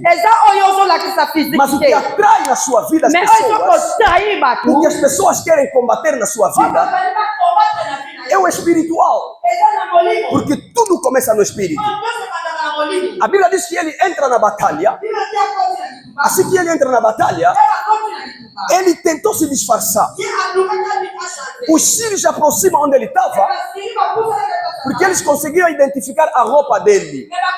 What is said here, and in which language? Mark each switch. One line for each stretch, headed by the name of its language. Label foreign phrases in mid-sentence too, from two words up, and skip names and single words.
Lingala: eza oyo ozolakisa
Portuguese: mas o physique que te atrai na sua vida as
Lingala: mais oyo
Portuguese: pessoas,
Lingala: ezokotrahi bato
Portuguese: o que as pessoas querem combater na sua vida é o espiritual,
Lingala: eza na molimo
Portuguese: porque tudo começa no espírito. A Bíblia diz que ele entra na batalha, assim que ele entra na batalha, ele tentou se disfarçar. Os sírios se aproximam onde ele estava, porque eles conseguiam identificar a roupa dele.